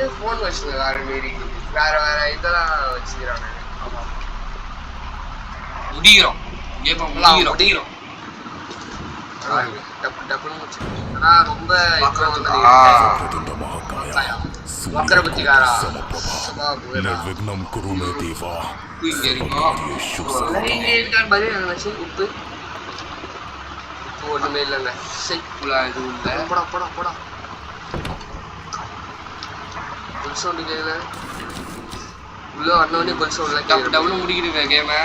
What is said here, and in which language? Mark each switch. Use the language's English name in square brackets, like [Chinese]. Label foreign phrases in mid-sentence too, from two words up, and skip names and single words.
[Tamil] போன் வெர்ஷன்ல வேற மாதிரி இருக்குது. வேற வேற இதெல்லாம் வச்சுக்கிறாங்க. முடிகிறோம் முடிகிறோம் டப்புன்னு முடிச்சு. ஆனா ரொம்ப வக்கரபுத்திகாரா [Sanskrit] निर्विघ्नं कुरु मे देवा [Tamil] உப்பு ஒண்ணுமே இல்லைங்க. எதுவும் இல்லை. போடா கொல் சவுண்டு கேட்கல. உள்ள வந்தோடனே கொல் சவுண்ட்ல டப்புன்னு முடிக்கிடுங்க கேமை.